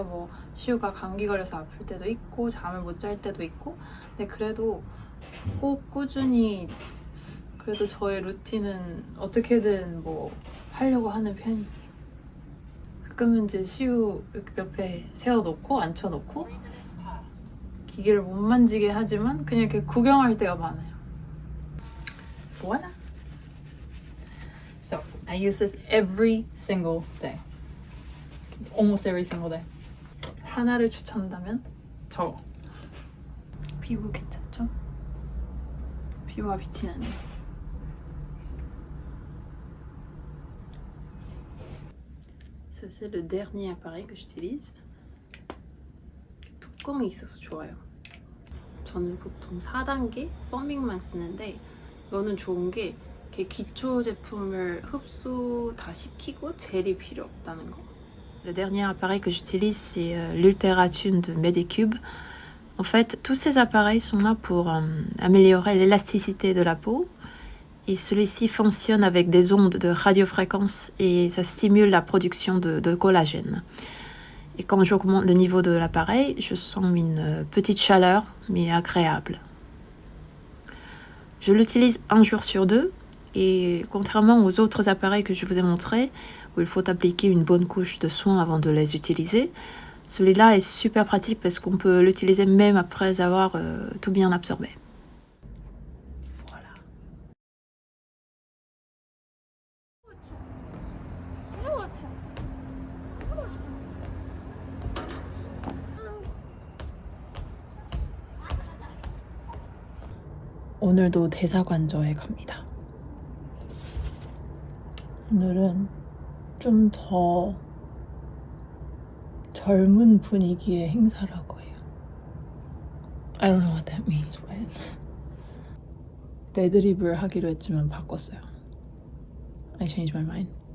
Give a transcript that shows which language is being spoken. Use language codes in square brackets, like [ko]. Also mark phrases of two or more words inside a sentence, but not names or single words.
[ko] 뭐 시우가 감기 걸려서 아플 때도 있고 잠을 못 잘 때도 있고, 근데 그래도 꼭 꾸준히 그래도 저의 루틴은 어떻게든 뭐 하려고 하는 편이에요. 가끔은 이제 시우 이렇게 옆에 세워놓고 앉혀놓고 기계를 못 만지게 하지만 그냥 이렇게 구경할 때가 많아요. [fr] Voila! [en] So, I use this every single day. Almost every single day. [ko] 하나를 추천한다면 저거. 피부 괜찮죠? 피부가 빛이 나네요. [fr] Ça, c'est le dernier appareil que j'utilise. [ko] 뚜껑이 있어서 좋아요. 저는 보통 4단계 펌밍만 쓰는데 이거는 좋은 게 이렇게 기초 제품을 흡수 다 시키고 젤이 필요 없다는 거. [fr] Le dernier appareil que j'utilise, c'est l'Ulteratune de Medicube. En fait, tous ces appareils sont là pour améliorer l'élasticité de la peau. Et celui-ci fonctionne avec des ondes de radiofréquence et ça stimule la production de collagène. Et quand j'augmente le niveau de l'appareil, je sens une petite chaleur, mais agréable. Je l'utilise 1 jour sur 2 et contrairement aux autres appareils que je vous ai montrés, où il faut appliquer une bonne couche de soin avant de les utiliser, celui-là est super pratique parce qu'on peut l'utiliser même après avoir tout bien absorbé. Voilà. [ko] 오늘도 대사관저에 갑니다. 오늘은 좀 더 젊은 분위기의 행사라고 해요. [en] I don't know what that means, but [ko] 레드립을 하기로 했지만 바꿨어요. [en] I changed my mind.